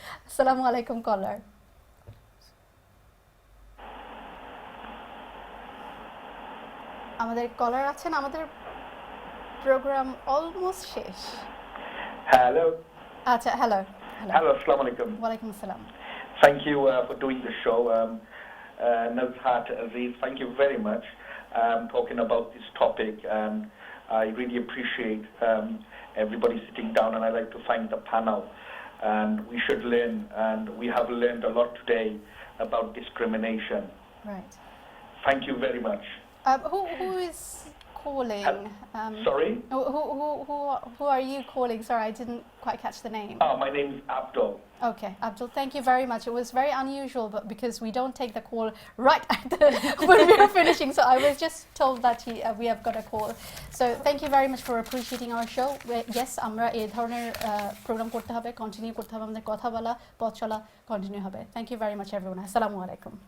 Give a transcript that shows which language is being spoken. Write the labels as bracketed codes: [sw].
[bn] আসসালামু আলাইকুম কলার। আমাদের কলার আছেন, আমাদের প্রোগ্রাম অলমোস্ট শেষ। [en] Hello. [bn] আচ্ছা, হ্যালো। [en] Hello, assalamu alaikum. [bn] ওয়ালাইকুম আসসালাম। [en] Thank you for doing the show. Nuzhat, Aziz, thank you very much talking about this topic. I really appreciate everybody sitting down, and I'd like to thank the panel. And we should learn, and we have learned a lot today about discrimination. Right. Thank you very much. Who is calling? Sorry? Who are you calling? Sorry, I didn't quite catch the name. Oh, my name is Abdul. Okay, Abdul, thank you very much. It was very unusual, but because we don't take the call right at when we are finishing, so I was just told that we have got a call. So thank you very much for appreciating our show. [bn] Yes, আমরা এই ধরনের programme করতে হবে, continue করতে হবে, আমাদের কথা বলা, পথ চলা কন্টিনিউ হবে। [en] Thank you very much everyone. [bn] Assalamu alaikum.